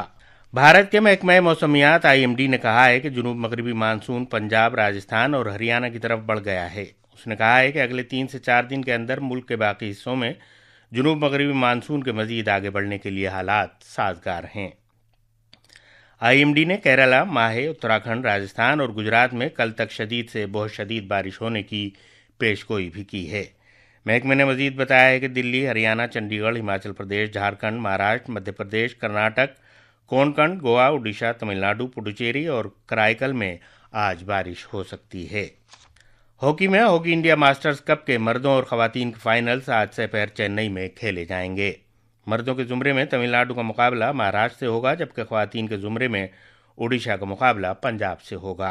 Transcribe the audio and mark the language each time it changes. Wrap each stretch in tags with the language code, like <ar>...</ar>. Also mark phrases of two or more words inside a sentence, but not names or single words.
<ur>بھارت کے محکمہ موسمیات IMD نے کہا ہے کہ جنوب مغربی مانسون پنجاب، راجستھان اور ہریانہ کی طرف بڑھ گیا ہے۔ اس نے کہا ہے کہ اگلے 3 سے 4 دن کے اندر ملک کے باقی حصوں میں جنوب مغربی مانسون کے مزید آگے بڑھنے کے لیے حالات سازگار ہیں۔ IMD نے کیرالہ، ماہے، اتراکھنڈ، راجستھان اور گجرات میں کل تک شدید سے بہت شدید بارش ہونے کی پیشگوئی بھی کی ہے۔ محکمے نے مزید بتایا ہے کہ دلی، ہریانہ، چنڈی گڑھ، ہماچل پردیش، جھارکھنڈ، مہاراشٹر، مدھیہ پردیش، کرناٹک، کونکن، گوا، اڈیشہ، تمل ناڈو، پڈوچیری اور کرائیکل میں آج بارش ہو سکتی ہے۔ ہاکی میں ہاکی انڈیا ماسٹرز کپ کے مردوں اور خواتین کے فائنلز آج سے پہر چنئی میں کھیلے جائیں گے۔ مردوں کے زمرے میں تمل ناڈو کا مقابلہ مہاراشٹر سے ہوگا، جبکہ خواتین کے زمرے میں اڈیشہ کا مقابلہ پنجاب سے ہوگا۔</ur>